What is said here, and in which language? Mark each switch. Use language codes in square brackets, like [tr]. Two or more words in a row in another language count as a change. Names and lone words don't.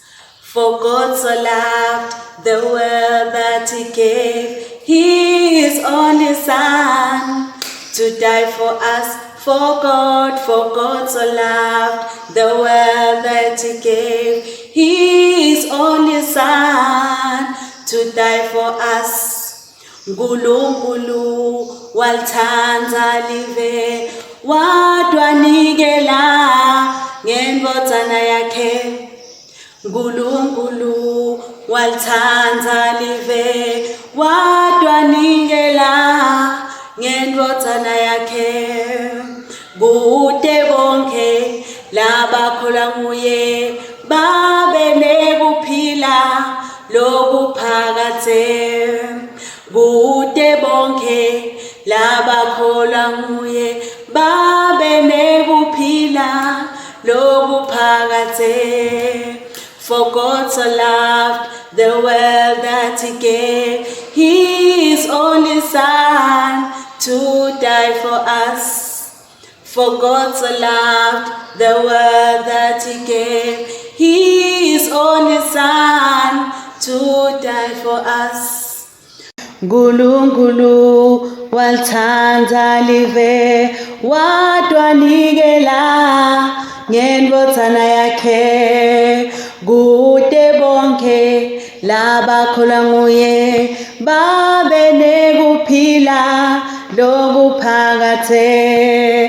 [en] For God so loved the world that he gave his only Son to die for us. For God so loved the world that he gave his only Son to die for us. [ss] Nkulunkulu walithanda live wadwanikela ngendodana yakhe. Nkulunkulu walithanda live wadwanikela ngendodana yakhe. Kude bonke labakholwa nguye babe nekuphila lokuphakade. Kude bonke labakholwa nguye babe nekuphila lokuphakade. [en] For God so loved the world that he gave his only Son to die for us. For God so loved the world that he gave his only Son to die for us. [ss] Nkulunkulu walithanda live wadwanikela ngendodana yakhe. Kude bonke labakholwa nguye babe nekuphila lokuphakade.